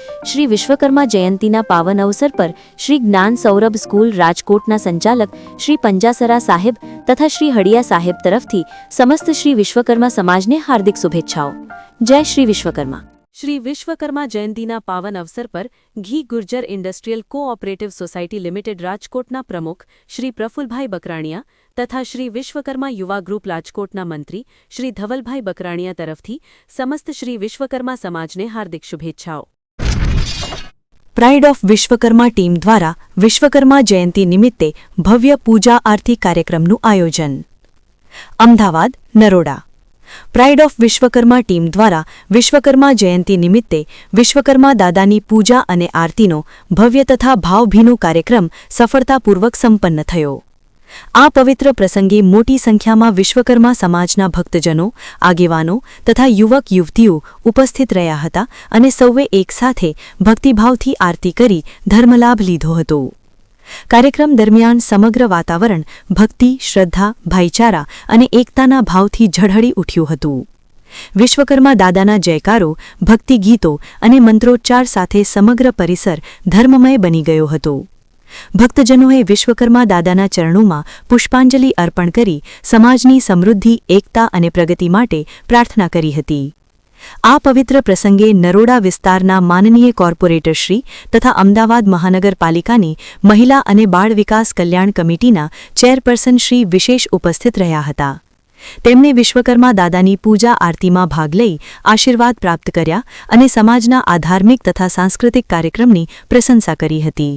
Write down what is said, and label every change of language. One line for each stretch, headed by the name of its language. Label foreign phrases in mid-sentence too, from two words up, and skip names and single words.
Gujarati: શ્રી વિશ્વકર્મા જયંતીના પાવન અવસર પર શ્રી જ્ઞાન સૌરભ સ્કૂલ રાજકોટના સંચાલક શ્રી પંજાસરા સાહેબ તથા શ્રી હડિયા સાહેબ તરફથી સમસ્ત શ્રી વિશ્વકર્મા સમાજને હાર્દિક શુભેચ્છાઓ। જય શ્રી વિશ્વકર્મા। શ્રી વિશ્વકર્મા જયંતીના પાવન અવસર પર ઘી ગુર્જર ઇન્ડસ્ટ્રિયલ કોઓપરેટિવ સોસાયટી લિમિટેડ રાજકોટના પ્રમુખ શ્રી પ્રફુલ્લભાઈ બકરાણિયા તથા શ્રી વિશ્વકર્મા યુવા ગ્રુપ રાજકોટના મંત્રી શ્રી ધવલભાઈ બકરાણિયા તરફથી સમસ્ત શ્રી વિશ્વકર્મા સમાજને હાર્દિક શુભેચ્છાઓ। પ્રાઇડ ઓફ વિશ્વકર્મા ટીમ દ્વારા વિશ્વકર્મા જયંતી નિમિત્તે ભવ્ય પૂજા આરતી કાર્યક્રમનું આયોજન। અમદાવાદ નરોડા પ્રાઇડ ઓફ વિશ્વકર્મા ટીમ દ્વારા વિશ્વકર્મા જયંતી નિમિત્તે વિશ્વકર્મા દાદાની પૂજા અને આરતીનો ભવ્ય તથા ભાવભીનો કાર્યક્રમ સફળતાપૂર્વક સંપન્ન થયો। આ પવિત્ર પ્રસંગે મોટી સંખ્યામાં વિશ્વકર્મા સમાજના ભક્તજનો, આગેવાનો તથા યુવક યુવતીઓ ઉપસ્થિત રહ્યા હતા અને સૌએ એક સાથે ભક્તિભાવથી આરતી કરી ધર્મલાભ લીધો હતો। કાર્યક્રમ દરમિયાન સમગ્ર વાતાવરણ ભક્તિ, શ્રદ્ધા, ભાઈચારા અને એકતાના ભાવથી ઝળહળી ઉઠ્યું હતું। વિશ્વકર્મા દાદાના જયકારો, ભક્તિ ગીતો અને મંત્રોચ્ચાર સાથે સમગ્ર પરિસર ધર્મમય બની ગયો હતો। ભક્તજનોએ વિશ્વકર્મા દાદાના ચરણોમાં પુષ્પાંજલિ અર્પણ કરી સમાજની સમૃદ્ધિ, એકતા અને પ્રગતિ માટે પ્રાર્થના કરી હતી। આ પવિત્ર પ્રસંગે નરોડા વિસ્તારના માનનીય કોર્પોરેટરશ્રી તથા અમદાવાદ મહાનગરપાલિકાની મહિલા અને બાળ વિકાસ કલ્યાણ કમિટીના ચેરપર્સન શ્રી વિશેષ ઉપસ્થિત રહ્યા હતા। તેમણે વિશ્વકર્મા દાદાની પૂજા આરતીમાં ભાગ લઈ આશીર્વાદ પ્રાપ્ત કર્યા અને સમાજના આધાર્મિક તથા સાંસ્કૃતિક કાર્યક્રમની પ્રશંસા કરી હતી।